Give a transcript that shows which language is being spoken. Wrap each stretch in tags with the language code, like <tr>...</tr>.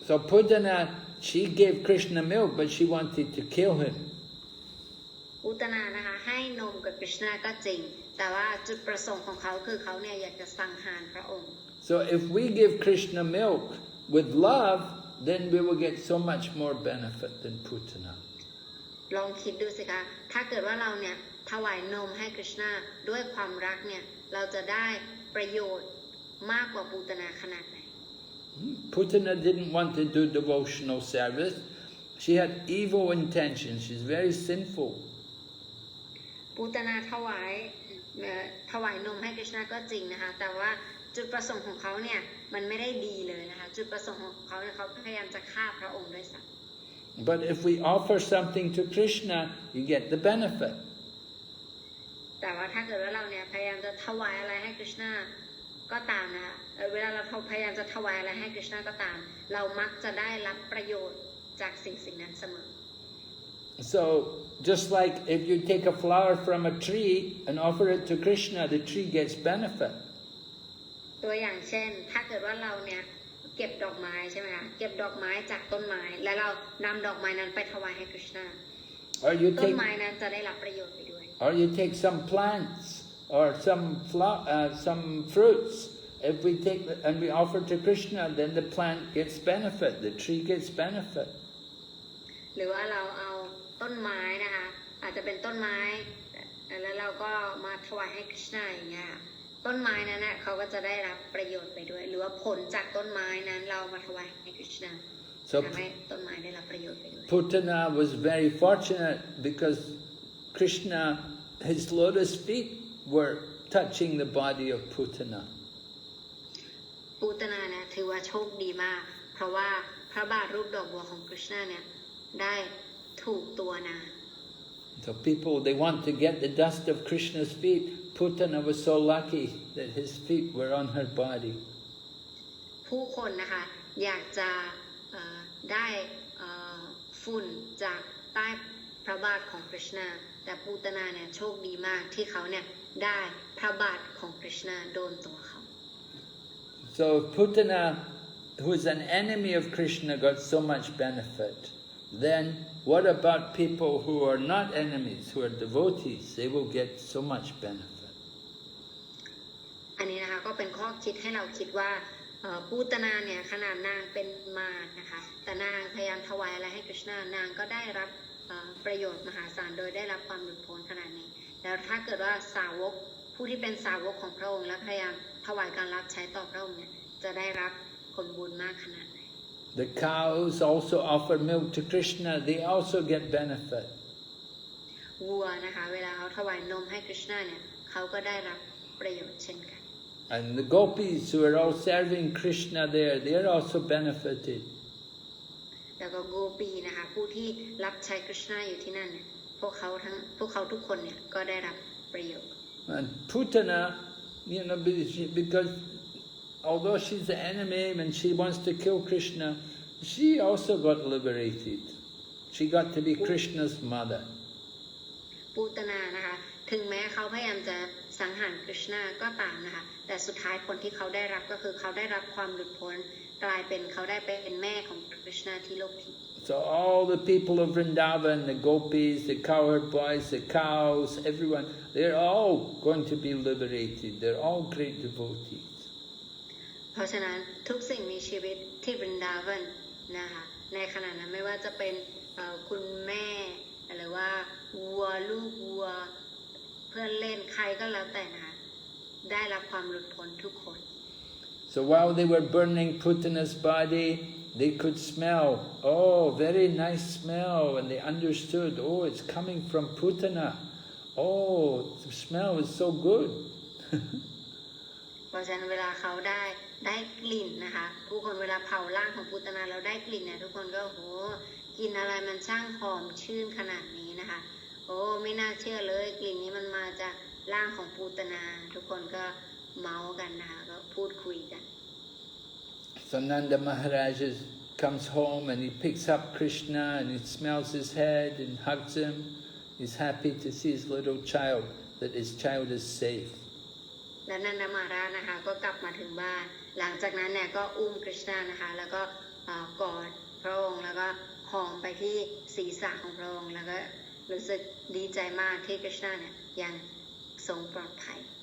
<en>So Putana, she gave Krishna milk, but she wanted to kill him.</en> <th>อุตนานะคะให้นมกับ Krishna ก็จริงแต่ว่าจุดประสงค์ของเขาคือเขาเนี่ยอยากจะสังหารพระองค์</th> <en>So if we give Krishna milk with love, then we will get so much more benefit than Putana.</en> <th>ลองคิดดูสิคะถ้าเกิดว่าเราเนี่ยถวายนมให้ Krishna ด้วยความรักเนี่ยเราจะได้ประโยชน์มากกว่าปูตนาขนาดไหน</th> <en>Putana didn't want to do devotional service. She had evil intentions. She's very sinful.</en> <th>ปูตนาถวายนมให้ Krishna ก็จริงนะคะแต่ว่าจุดประสงค์ของเขาเนี่ยมันไม่ได้ดีเลยนะคะจุดประสงค์ของเขาเนี่ยเขาพยายามจะฆ่าพระองค์ด้วยซ้ำ</th> <en>But if we offer something to Krishna, you get the benefit.</en> <th>แต่ว่าถ้าเกิดว่าเราเนี่ยพยายามจะถวายอะไรให้ Krishna ก็ตามนะคะเวลาเราพยายามจะถวายอะไรให้ Krishna ก็ตามเรามักจะได้รับประโยชน์จากสิ่งนั้นเสมอ</th> <en>So just like if you take a flower from a tree and offer it to Krishna, the tree gets benefit.</en> <th>ตัวอย่างเช่นถ้าเกิดว่าเราเนี่ยเก็บดอกไม้ใช่ไหมคะเก็บดอกไม้จากต้นไม้แล้วเรานำดอกไม้นั้นไปถวายให้ Krishna ต้นไม้นั้นจะได้รับประโยชน์ไปด้วย</th> <en>Or you take some plants or some fruits. If we take and we offer to Krishna, then the plant gets benefit, the tree gets benefit.</en> <th>หรือว่าเราเอาต้นไม้นะคะอาจจะเป็นต้นไม้แล้วเราก็มาถวายให้ Krishna อย่างเงี้ยต้นไม้นั้นน่ะเขาก็จะได้รับประโยชน์ไปด้วยหรือว่าผลจากต้นไม้นั้นเรามาถวายให้ Krishna ทำให้ต้นไม้ได้รับประโยชน์ไปด้วย</th> <en>Putana was very fortunate because Krishna, his lotus feet were touching the body of Putana.</en> <th>ปูตนาเนี่ยถือว่าโชคดีมากเพราะว่าพระบาทรูปดอกบัวของ Krishna เนี่ยได้ถูกตัวนาง</th> <en>So people, they want to get the dust of Krishna's feet. Putana was so lucky that his feet were on her body.</en> <th>ผู้คนนะคะอยากจะได้ฝุ่นจากใต้พระบาทของ Krishna แต่ปูตนาเนี่ยโชคดีมากที่เขาเนี่ยได้พระบาทของ Krishna โดนตัวเขา</th> <en>So Putana, who is an enemy of Krishna, got so much benefit. Then what about people who are not enemies, who are devotees? They will get so much benefit.</en> <th>อันนี้นะคะก็เป็นข้อคิดให้เราคิดว่าปูตนาเนี่ยขนาดนางเป็นมารนะคะแต่นางพยายามถวายอะไรให้ Krishna นางก็ได้รับประโยชน์มหาศาลโดยได้รับความหลุดพ้นขนาดนี้แล้วถ้าเกิดว่าสาวกผู้ที่เป็นสาวกของพระองค์และพยายามถวายการรับใช้ต่อพระองค์เนี่ยจะได้รับผลบุญมากขนาดไหน</th> <en>The cows also offer milk to Krishna. They also get benefit.</en> <th>วัวนะคะเวลาเขาถวายนมให้คริชนาเนี่ยเขาก็ได้รับประโยชน์เช่นกัน</th> <en>And the gopis who are all serving Krishna there, they are also benefited.</en> <th>แล้วก็โกปีนะคะผู้ที่รับใช้คริชนาอยู่ที่นั่นเนี่ยพวกเขาทุกคนเนี่ยก็ได้รับประโยชน์</th> <en>And Putana, because although she's the enemy and she wants to kill Krishna, she also got liberated. She got to be Krishna's mother.</en> <th>ปูตนานะคะถึงแม้เขาพยายามจะสังหารคริชนาก็ตามนะคะแต่สุดท้ายผลที่เขาได้รับก็คือเขาได้รับความหลุดพ้นกลายเป็นเขาได้เป็นแม่ของคริชนาที่โลกทิพย์</th> <en>So all the people of Vrindavan, the gopis, the cowherd boys, the cows, everyone, they're all going to be liberated. They're all great devotees.</en> <th>เพราะฉะนั้นทุกสิ่งมีชีวิตที่วรินดาวันนะคะในขณะนั้นไม่ว่าจะเป็นคุณแม่หรือว่าวัวลูกวัวเพื่อนเล่นใครก็แล้วแต่นะคะได้รับความหลุดพ้นทุกคน</th> <en>So while they were burning Putana's body, they could smell, oh, very nice smell, and they understood, oh, it's coming from Putana. Oh, the smell is so good.</en> <th>เพราะฉะนั้นเวลาเขาได้กลิ่นนะคะผู้คนเวลาเผาร่างของปูตนาเราได้กลิ่นเนี่ยทุกคนก็โหกินอะไรมันช่างหอมชื่นขนาดนี้นะคะโอ้ไม่น่าเชื่อเลยกลิ่นนี้มันมาจากร่างของปูตนาทุกคนก็เมาส์กันนะคะก็พูดคุยกัน</th> <en>So Nanda Maharaj comes home and he picks up Krishna and he smells his head and hugs him. He's happy to see his little child, that his child is safe.</en> <th>แล้วนันทมาราชนะคะก็กลับมาถึงบ้านหลังจากนั้นเนี่ยก็อุ้มคริชนานะคะแล้วก็กอดพระองค์แล้วก็หอมไปที่ศีรษะของพระองค์แล้วก็รู้สึกดีใจมากที่คริชนาเนี่ยยังทรงปลอดภัย</th>